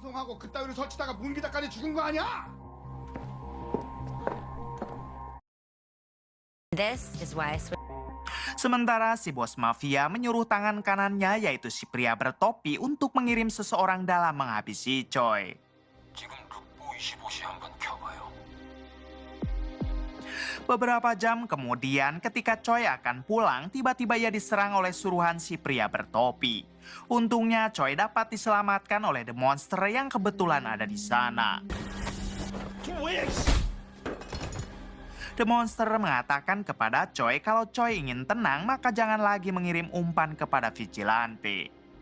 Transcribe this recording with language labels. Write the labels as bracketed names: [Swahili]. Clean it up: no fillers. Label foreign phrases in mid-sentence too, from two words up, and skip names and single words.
[Indonesian] Sementara si bos mafia menyuruh tangan kanannya yaitu si pria bertopi untuk mengirim seseorang dalam menghabisi Choi. [Korean] 지금 룩보 25시 한번 켜봐요. [Indonesian] Beberapa jam kemudian ketika Choi akan pulang, tiba-tiba ia diserang oleh suruhan si pria bertopi. Untungnya Choi dapat diselamatkan oleh The Monster yang kebetulan ada di sana. The Monster mengatakan kepada Choi kalau Choi ingin tenang maka jangan lagi mengirim umpan kepada vigilante.